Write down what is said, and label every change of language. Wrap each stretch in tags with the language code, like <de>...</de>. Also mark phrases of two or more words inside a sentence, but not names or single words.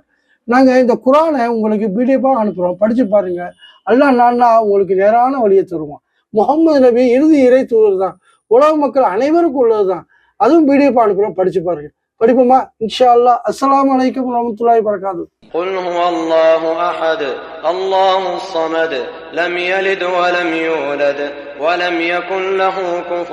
<ta>நாங்க இந்த குரானை உங்களுக்கு பிடிஎஃபா அனுப்புறோம், படிச்சு பாருங்க. அல்லாஹ் நான்னா உங்களுக்கு நேரான வழியை தருவோம். முகமது நபி இறுதி இறை தூதர் தான், உலக மக்கள் அனைவருக்கும் உள்ளதுதான். அதுவும் பிடிஎஃபா அனுப்புறோம், படிச்சு பாருங்க. படிப்போமா?</ta> <ar>إن شاء الله. السلام عليكم ورحمة الله وبركاته. قل هو الله أحد الله الصمد لم يلد ولم يولد ولم يكن له كفوا</ar>